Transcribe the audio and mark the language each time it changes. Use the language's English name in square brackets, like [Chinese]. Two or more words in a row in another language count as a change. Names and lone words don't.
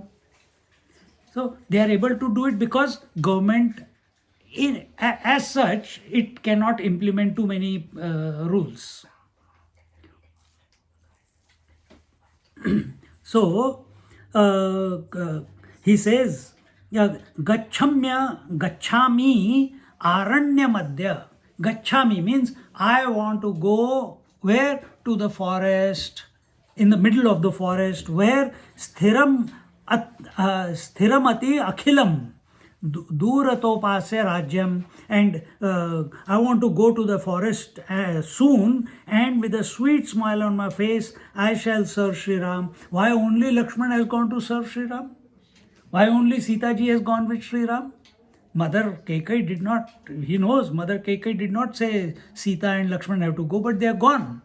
[English] So they are able to do it because government, as such, it cannot implement too many rules. So he says, [Sanskrit] gacchami aranya madhya. [English] Gacchami means I want to go where? To the forest, in the middle of the forest, where [Sanskrit] sthiramati akhilam duratopasya rajyam, [English] and I want to go to the forest soon, and with a sweet smile on my face I shall serve Sri Ram. Why only Lakshman has gone to serve Sri Ram? Why only Sita ji has gone with Sri Ram? Mother Kaikai did not, he knows, Mother Kaikai did not say Sita and Lakshman have to go, but they are gone.